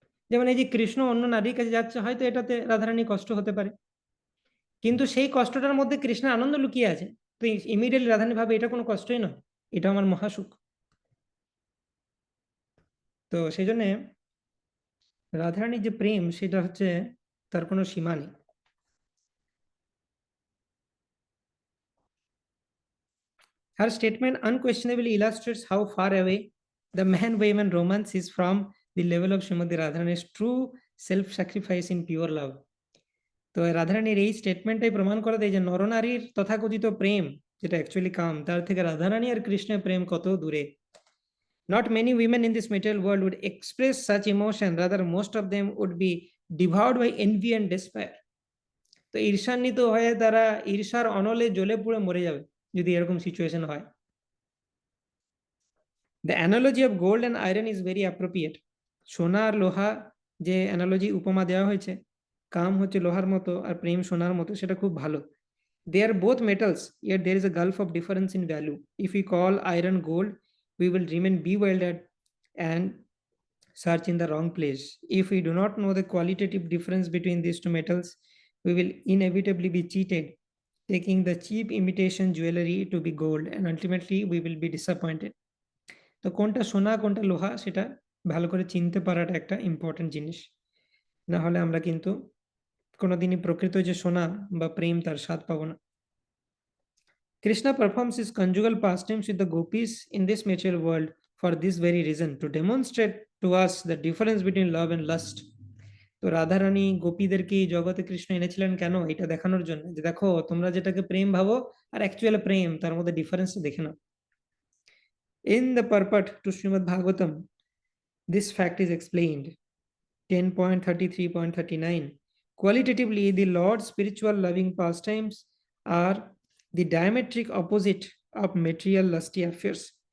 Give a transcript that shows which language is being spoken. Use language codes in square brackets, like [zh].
[bn] যেমন এই যে কৃষ্ণ অন্য নারীর কাছে যাচ্ছে, হয়তো এটাতে রাধারানী কষ্ট হতে পারে, কিন্তু সেই কষ্টটার মধ্যে কৃষ্ণের আনন্দ লুকিয়ে আছে, তো ইমিডিয়েটলি রাধারানী ভাবে এটা কোনো কষ্টই নয়, এটা আমার মহাসুখ। তো সেই জন্যে রাধারানীর যে প্রেম সেটা হচ্ছে তার কোনো সীমা নেই। [en] Her statement unquestionably illustrates how far away the man-woman romance is from the level of Srimati Radharani's true self-sacrifice in pure love. [bn] তো রাধারানীর এই স্টেটমেন্টটাই প্রমাণ করে দেয় যে নরনারীর তথাকথিত প্রেম, যেটা অ্যাকচুয়ালি কাম, তার থেকে রাধারানী আর কৃষ্ণের প্রেম কত দূরে। [en] Not many women in this material world would express such emotion, rather most of them would be devoured by envy and despair. [bn] তো ঈর্ষান্বিত হয়ে তারা ঈর্ষার অনলে জ্বলে পুড়ে মরে যাবে যদি এরকম সিচুয়েশন হয়। [en] The analogy of gold and iron is very appropriate. [bn] সোনা আর লোহা যে অ্যানালজি উপমা দেওয়া হয়েছে, কাম হচ্ছে লোহার মতো আর প্রেম সোনার মতো, সেটা খুব ভালো। [en] They are both metals, yet there is a gulf of difference in value. If we call iron gold, we will remain bewildered and search in the wrong place. If we do not know the qualitative difference between these two metals, we will inevitably be cheated, taking the cheap imitation jewelry to be gold, and ultimately we will be disappointed. [bn] তো কোনটা সোনা কোনটা লোহা সেটা ভালো করে চিনতে পারাটা একটা ইম্পর্টেন্ট জিনিস, না হলে আমরা কিন্তু কোনোদিনই প্রকৃত যে সোনা বা প্রেম তার স্বাদ পাবো না। [en] Krishna performs his conjugal pastimes with the gopis in this material world for this very reason, to demonstrate to us the difference between love and lust. [bn] তো রাধারানী গোপীদেরকে এই জগতে কৃষ্ণ এনেছিলেন কেন? এটা দেখানোর জন্য যে দেখো তোমরা যেটাকে প্রেম ভাবো আর অ্যাকচুয়াল প্রেম, তার মধ্যে ডিফারেন্স দেখে নাও। [en] In the purport to Srimad Bhagavatam, this fact is explained. 10.33.39. Qualitatively, the Lord's spiritual loving pastimes are the diametric opposite of material lusty affairs.